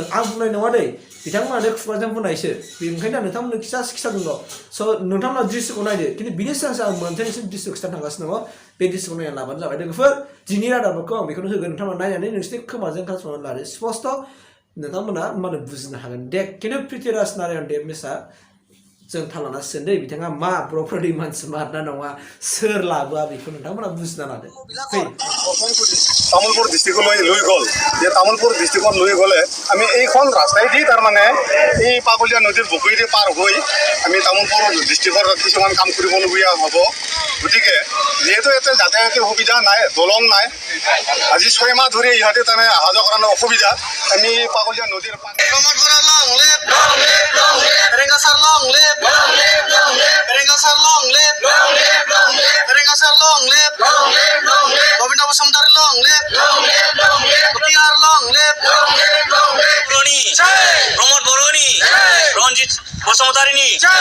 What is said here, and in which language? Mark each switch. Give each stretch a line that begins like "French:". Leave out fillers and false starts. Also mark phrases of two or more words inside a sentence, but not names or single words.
Bodo: आं बुंनाय नङा दै बिथांमोनानो खुगाजों बुंनायसो बेनिखायनो नोंथांमोननो खिथादोंल' स' नोंथांमोना दृश्यखौ नायदो खिन्थु बिनि सिगांसो आं मोनसेनिसिम दृश्य खिथानो थांगासिनो दङ बे दृश्यखौ नायना लाबानो जाबाय लोगोफोर दिनै रादाबखौ आं बेखौनो होगोन नोंथांमोना नायनानै नोंसोरनि खोमाजों खोनासंनानै लादो स्पष्ट नोंथांमोना माने बुजिनो हागोन दे खिन्थु भिटिराज नारायण देब मेसआ जों थालाना सोंदो बिथाङा मा बर'फोरनि मानसि मारना नङा सोर लाबोआ बेखौ नोंथांमोना बुजिना लादो
Assamese: तामुलपुर डिस्ट्रिक्ट লৈ গ'ল যে তামুলপুৰ ডিস্ট্ৰিক্টত লৈ গ'লে আমি এইখন ৰাস্তাইদি তাৰমানে এই পাগলীয়া নদীৰ বুকুৱেদি পাৰ হৈ আমি তামুলপুৰ ডিস্ট্ৰিক্টৰ কিছুমান কাম কৰিবলগীয়া হ'ব গতিকে যিহেতু ইয়াতে যাতায়াতৰ সুবিধা নাই দলং নাই আজি 6 মাহ ধৰি ইহঁতে তাৰমানে অহা যোৱা কৰাৰ অসুবিধা আমি পাগলীয়া নদীৰ
English: Boroni, promote Boroni, Ronjit बसुमतारीनि